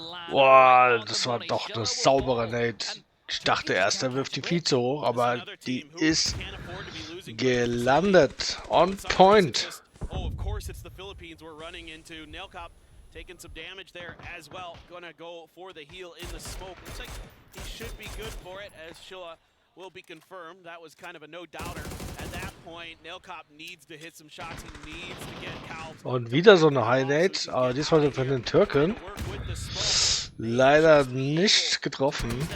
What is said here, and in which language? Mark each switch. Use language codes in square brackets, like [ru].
[de] Boah, das war doch eine saubere Nate. Ich dachte erst, er wirft die viel zu hoch, aber die ist gelandet. [en] On point. Oh, of course it's the Philippines we're running into. Nailcop taking some damage there as well. Gonna go for the heal in the smoke. Looks like he should be good for it, as Shilla will be confirmed. That was kind of a no-doubter. At that point, Nailcop needs to hit some shots. He needs to get Calv. [de] Und wieder so eine Highlight, aber diesmal von den Türken. Leider nicht getroffen.